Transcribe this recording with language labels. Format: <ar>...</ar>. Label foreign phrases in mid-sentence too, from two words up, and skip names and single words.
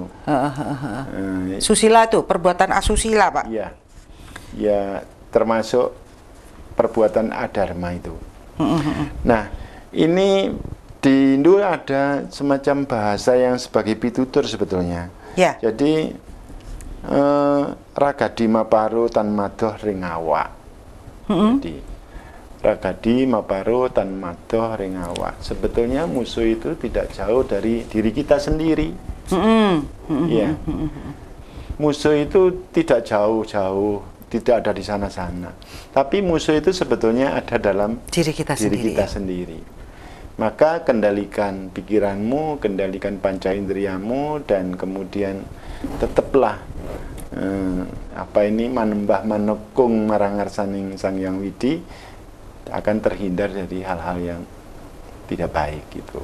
<id>Susila itu perbuatan asusila Pak. Ya, ya termasuk perbuatan adharma itu. Nah, ini di Hindu ada semacam bahasa yang sebagai pitutur sebetulnya. Ya.</id> <kaw>Jadi ragadi maparu tan madoh ring awak. Jadi ragadi maparu tan madoh ring awak.</kaw> <id>Sebetulnya musuh itu tidak jauh dari diri kita sendiri. Ya. Musuh itu tidak jauh-jauh, tidak ada di sana-sana. Tapi musuh itu sebetulnya ada dalam diri kita sendiri. Maka kendalikan pikiranmu, kendalikan panca indriamu, dan kemudian tetaplah</id> <kaw>manembah manekung marangarsaning</kaw> <id>Sang Hyang Widi, akan terhindar dari hal-hal yang tidak baik gitu.</id>